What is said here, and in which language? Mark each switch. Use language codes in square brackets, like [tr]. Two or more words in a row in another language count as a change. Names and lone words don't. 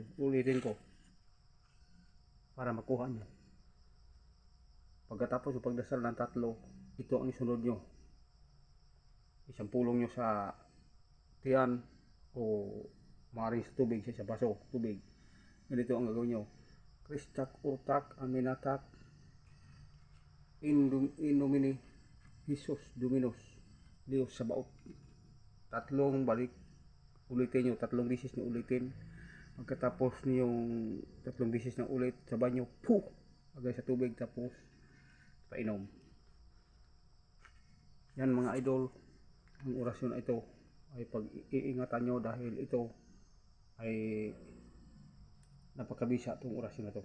[tl] Ulitin ko para makuha nyo. Pagkatapos yung pagdasal ng tatlo, ito ang isunod nyo. Isang pulong nyo sa tiyan o maaaring sa tubig, sa baso, tubig. Ganito ang gagawin nyo. [la] Christak, Urtak, Aminatak, In Nomine, Jesus Dominos, Lios Sabaot. [tl] Tatlong balik, ulitin nyo, tatlong bisis na ulitin. Pagkatapos niyong tatlong bisis na ulit sa banyo, puh! Agay sa tubig, tapos painom. Yan mga idol, ang orasyon na ito ay pag-iingatan nyo dahil ito ay napakabisa itong orasyon na ito.